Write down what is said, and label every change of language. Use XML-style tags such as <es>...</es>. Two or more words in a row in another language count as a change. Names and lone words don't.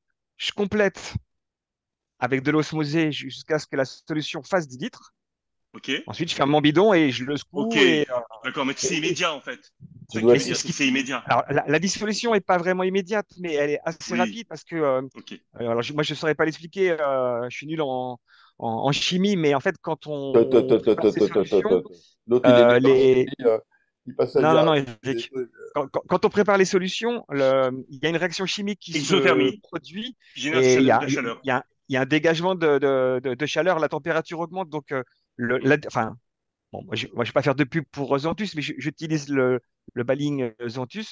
<fr>Je complète avec de l'osmosée jusqu'à ce que la solution fasse 10 litres. OK. Ensuite, je ferme mon bidon et je le Ok, secoue. Et, d'accord, mais c'est et- et- immédiat en fait. Tu dois Est-ce que c'est immédiat? Alors, la dissolution est pas vraiment immédiate, mais elle est assez Oui, rapide parce que, ok. alors, moi, je saurais pas l'expliquer, je suis nul en chimie, mais en fait, quand Tot, tot, on tot, tot, prépare tot, ces tot, tot, solutions, tot. L'autre, il est nul en les... chimie, il passe sa vie Non, à non, non, raconter des Eric. trucs. Quand on prépare les solutions, il y a une réaction chimique qui se Exothermie, produit qui génère et de la chaleur. il y a un dégagement de chaleur, la température augmente, donc Mm. enfin, bon, moi, je vais pas faire de pub pour Zantus, mais j'utilise le baling Zantus.</fr>